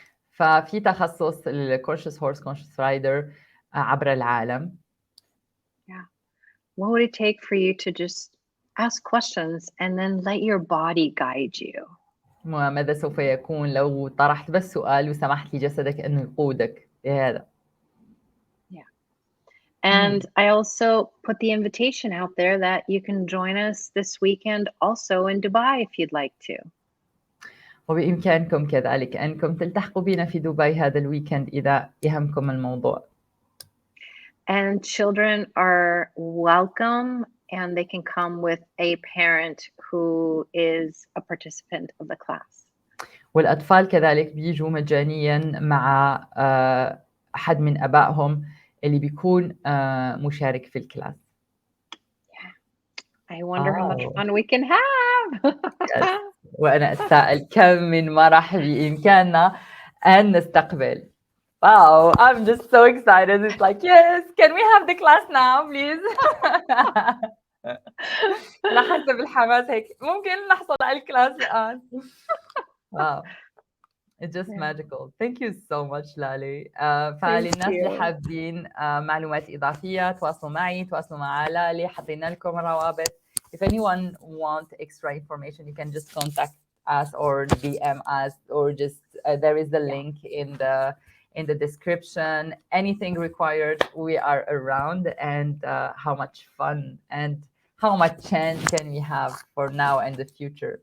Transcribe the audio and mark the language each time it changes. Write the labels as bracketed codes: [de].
[ar] ففي تخصص الكونشس هورس كونشس رايدر عبر العالم. [en] Yeah. What would it take for you to just ask questions and then let your body guide you? [ar] ماذا سوف يكون لو طرحت بس سؤال وسمحت لجسدك أنه يقودك لهذا؟ [en] Yeah. And I also put the invitation out there that you can join us this weekend also in Dubai if you'd like to. [ar] وبإمكانكم كذلك أنكم تلتحقوا بنا في دبي هذا الويكند إذا يهمكم الموضوع. [en] And children are welcome, and they can come with a parent who is a participant of the class. [ar] والأطفال كذلك بيجوا مجانيا مع أحد من أبائهم اللي بيكون مشارك في الكلاس. [en] I wonder how much fun we can have. Yes. [ar] وأنا أتساءل كم من مرح بإمكاننا أن نستقبل. [en] Wow, I'm just so excited. It's like, yes, can we have the class now, please? [ar] على حسب الحماس هيك ممكن نحصل على الكلاس الآن. [en] Wow. It's just magical. Thank you so much, لاليه. [ar] فللناس اللي حابين معلومات إضافية تواصلوا معي، تواصلوا مع لاليه، حطينا لكم الروابط. [en] If anyone wants extra information, you can just contact us or DM us, or just there is the link in the description. Anything required, we are around. And how much fun and how much chance can we have for now and the future?